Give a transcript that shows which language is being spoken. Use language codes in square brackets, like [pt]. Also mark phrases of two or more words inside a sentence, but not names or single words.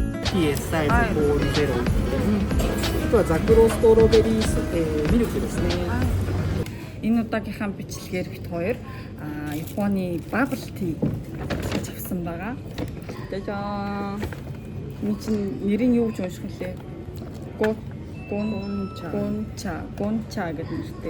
[ja] PS サイズ氷ゼロ。あとはザクロストロベリー、ミルクですね。 [mn] Энэ удаагийнхаа бичлэгээр бит хоёр Японы [en] bubble tea [mn] гэж авсан байгаа. Тэгээд энэ чинь нэрийг юу гэж унших вэ? Гонча гэдэг нэртэй.